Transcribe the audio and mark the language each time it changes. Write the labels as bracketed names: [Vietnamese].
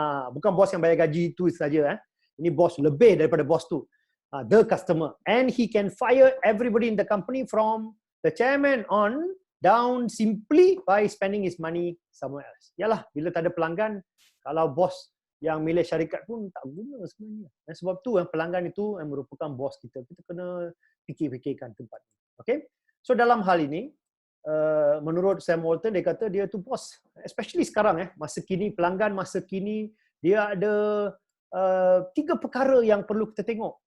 [Malay] Bukan bos yang bayar gaji itu saja. Ini bos lebih daripada bos tu. [English] The customer. And he can fire everybody in the company from the chairman on down simply by spending his money somewhere else. [Malay] Yalah, bila tak ada pelanggan, kalau bos yang milik syarikat pun tak guna sebenarnya. Dan sebab tu pelanggan itu yang merupakan bos kita. Kita kena fikir-fikirkan tempat ini. Okay? So dalam hal ini, menurut Sam Walton, dia kata dia tu bos. Especially sekarang, masa kini, pelanggan masa kini, dia ada tiga perkara yang perlu kita tengok.